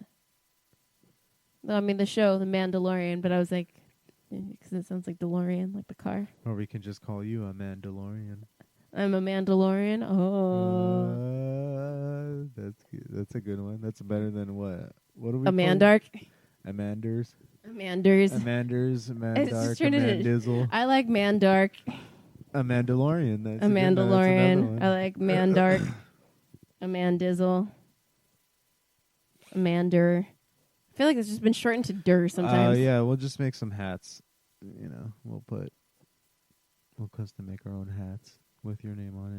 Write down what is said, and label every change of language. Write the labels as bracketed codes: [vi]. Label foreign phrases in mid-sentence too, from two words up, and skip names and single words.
[en] I mean, the show, The Mandalorian, but I was like, because it sounds like DeLorean, like the car. Or we can just call you a Mandalorian. I'm a Mandalorian. Oh. That's good. That's a good one. That's better than what? What are we? Amandark. Amanders. Amanders. Amandark. Amandizzle. I like Mandark. A Mandalorian. That's a Mandalorian. I like Mandark. Amandizzle. Amander. I feel like it's just been shortened to Dur sometimes. Yeah, we'll just make some hats. You know, we'll custom make our own hats with your name on it.